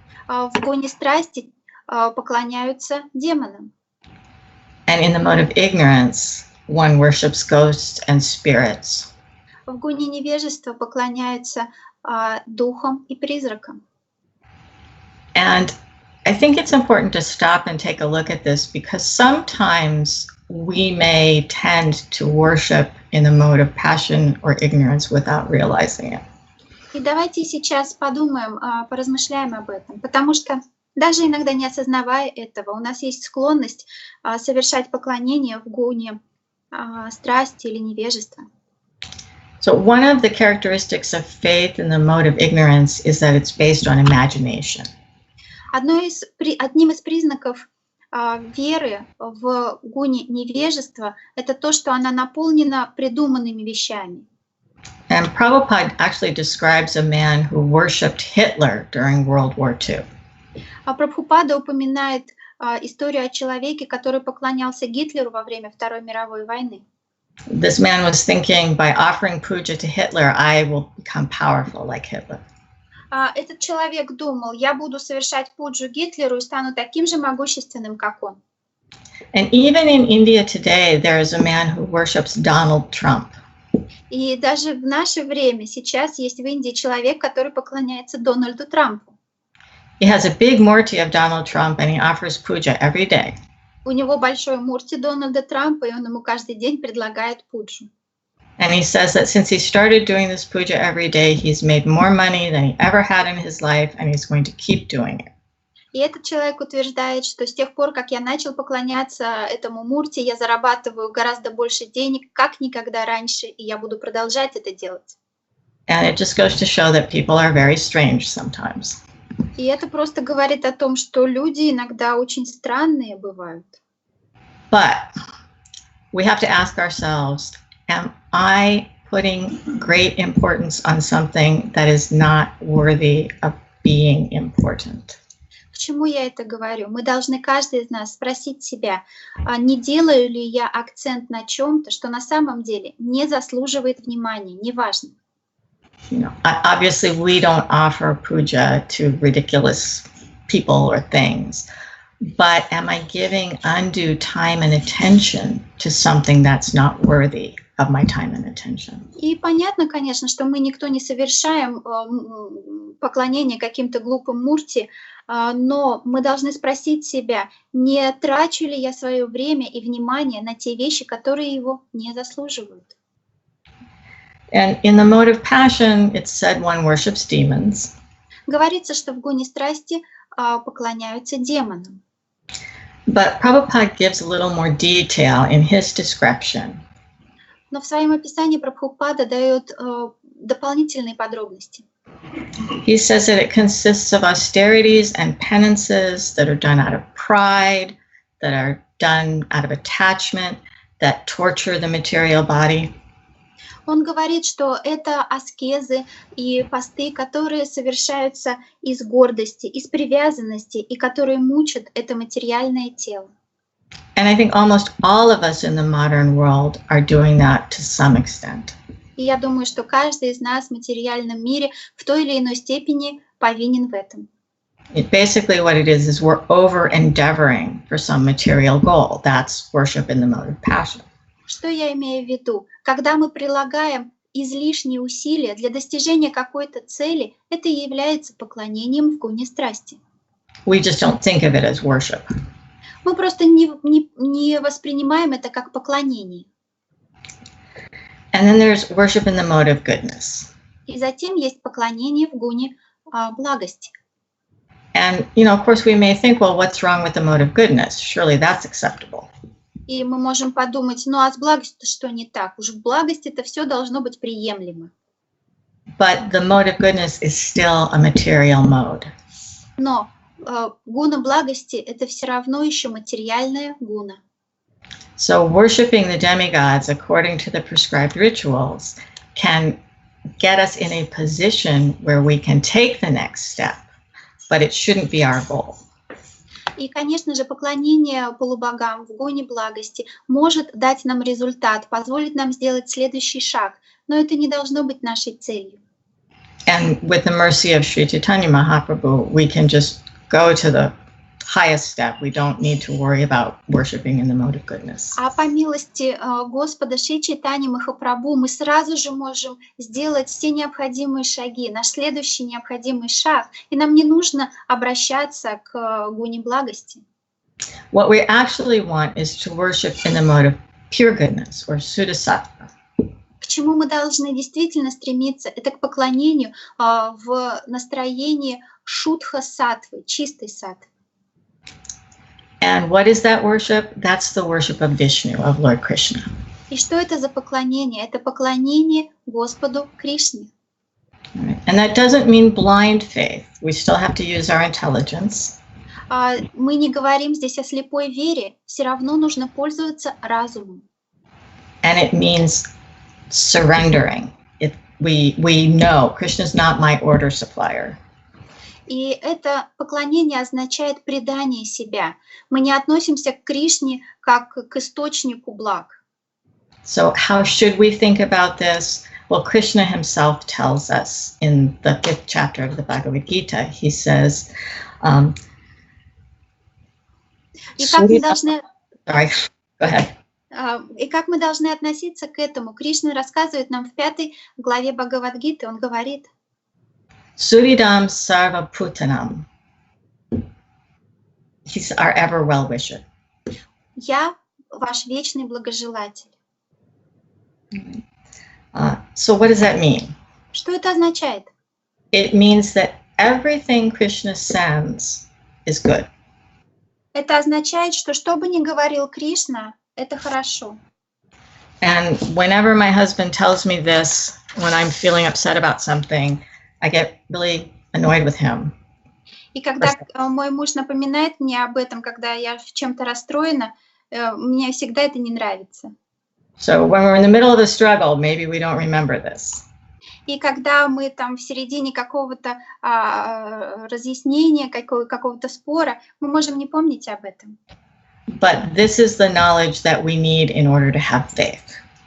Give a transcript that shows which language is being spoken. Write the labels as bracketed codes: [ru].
[ru] В гуне страсти поклоняются демонам. [en] And in the mode of ignorance, one worships ghosts and spirits. [ru] В гуне невежества поклоняются духам и призракам. [en] And I think it's important to stop and take a look at this because sometimes we may tend to worship in the mode of passion or ignorance without realizing it. [ru] И давайте сейчас подумаем, поразмышляем об этом, потому что даже иногда не осознавая этого, у нас есть склонность совершать поклонение в гуне страсти или невежества. [en] So one of the characteristics of faith in the mode of ignorance is that it's based on imagination. [ru] Одним из признаков веры в гуне невежества это то, что она наполнена придуманными вещами. [en] And Prabhupada actually describes a man who worshipped Hitler during World War II. [ru] Прабхупада упоминает историю о человеке, который поклонялся Гитлеру во время Второй мировой войны. [en] This man was thinking, by offering puja to Hitler, I will become powerful like Hitler. [ru] Этот человек думал, я буду совершать пуджу Гитлеру и стану таким же могущественным, как он. [en] And even in India today, there is a man who worships Donald Trump. [ru] И даже в наше время сейчас есть в Индии человек, который поклоняется Дональду Трампу. [en] He has a big murti of Donald Trump and he offers puja every day. [ru] У него большой мурти Дональда Трампа, и он ему каждый день предлагает пуджу. [en] And he says that since he started doing this puja every day, he's made more money than he ever had in his life, and he's going to keep doing it. [ru] И этот человек утверждает, что с тех пор, как я начал поклоняться этому мурти, я зарабатываю гораздо больше денег, как никогда раньше, и я буду продолжать это делать. [en] And it just goes to show that people are very strange sometimes. [ru] И это просто говорит о том, что люди иногда очень странные бывают. [en] But we have to ask ourselves, am I putting great importance on something that is not worthy of being important? [ru] К чему я это говорю? Мы должны каждый из нас спросить себя, не делаю ли я акцент на чем-то, что на самом деле не заслуживает внимания, неважно. [en] You know, obviously we don't offer puja to ridiculous people or things, but am I giving undue time and attention to something that's not worthy of my time and attention? [ru] И понятно, конечно, что мы никто не совершаем поклонение каким-то глупым мурти, но мы должны спросить себя, не трачу ли я свое время и внимание на те вещи, которые его не заслуживают. [en] And in the mode of passion, it's said one worships demons. [ru] Говорится, что в гуне страсти поклоняются демонам. [en] But Prabhupada gives a little more detail in his description. [ru] Но в своем описании Прабхупада дает дополнительные подробности. [en] He says that it consists of austerities and penances that are done out of pride, that are done out of attachment, that torture the material body. [ru] Он говорит, что это аскезы и посты, которые совершаются из гордости, из привязанности и которые мучат это материальное тело. [en] And I think almost all of us in the modern world are doing that to some extent. [ru] И я думаю, что каждый из нас в материальном мире в той или иной степени повинен в этом. [en] Basically what it is we're over-endeavoring for some material goal. That's worship in the mode of passion. [ru] Что я имею в виду? Когда мы прилагаем излишние усилия для достижения какой-то цели, это и является поклонением в гуне страсти. [en] We just don't think of it as worship. [ru] Мы просто не воспринимаем это как поклонение. [en] And then there's worship in the mode of goodness. [ru] И затем есть поклонение в гуне благости. [en] And, you know, of course we may think, well, what's wrong with the mode of goodness? Surely that's acceptable. [ru] И мы можем подумать, ну а с благостью что не так? Уж в благости это все должно быть приемлемо. [en] But the mode of goodness is still a material mode. [ru] Но гуна благости это все равно еще материальная гуна. [en] So worshiping the demigods according to the prescribed rituals can get us in a position where we can take the next step, but it shouldn't be our goal. [ru] И, конечно же, поклонение полубогам в гуне благости может дать нам результат, позволить нам сделать следующий шаг, но это не должно быть нашей целью. [en] And with the mercy of Sri Chaitanya Mahaprabhu, we can just go to the highest step. We don't need to worry about worshiping in the mode of goodness. [ru] А по милости Господа Шри Чайтаньи Махапрабху мы сразу же можем сделать все необходимые шаги, наш следующий необходимый шаг, и нам не нужно обращаться к гуне благости. [en] What we actually want is to worship in the mode of pure goodness or sudasattva. [ru] К чему мы должны действительно стремиться? Это к поклонению в настроении шудха-саттвы, чистой саттвы. [en] And what is that worship? That's the worship of Vishnu, of Lord Krishna. [ru] И что это за поклонение? Это поклонение Господу Кришне. [en] And that doesn't mean blind faith. We still have to use our intelligence. [ru] Мы не говорим здесь о слепой вере, все равно нужно пользоваться разумом. [en] And it means surrendering. We know Krishna is not my order supplier. [ru] И это поклонение означает предание себя. Мы не относимся к Кришне как к источнику благ. [en] So how should we think about this? Well, Krishna himself tells us in the 5th chapter of the Bhagavad Gita. He says, [ru] И как мы должны... [en] Sorry, go ahead. [ru] И как мы должны относиться к этому? Кришна рассказывает нам в 5 главе Бхагавад-гиты, он говорит: [sa] Suridam sarva putanam. [en] He's our ever well-wisher. [ru] Я ваш вечный благожелатель. [en] So what does that mean? [ru] Что это означает? [en] It means that everything Krishna sends is good. [ru] Это означает, что бы ни говорил Кришна, это хорошо. [en] And whenever my husband tells me this, when I'm feeling upset about something, I get really annoyed with him. [ru] И когда мой муж напоминает мне об этом, когда я в чем-то расстроена, мне всегда это не нравится. [en] So when we're in the middle of a struggle, maybe we don't remember this. [ru] И когда мы там в середине какого-то разъяснения, какого-то спора, мы можем не помнить об этом. [en] But this is the knowledge that we need in order to have faith.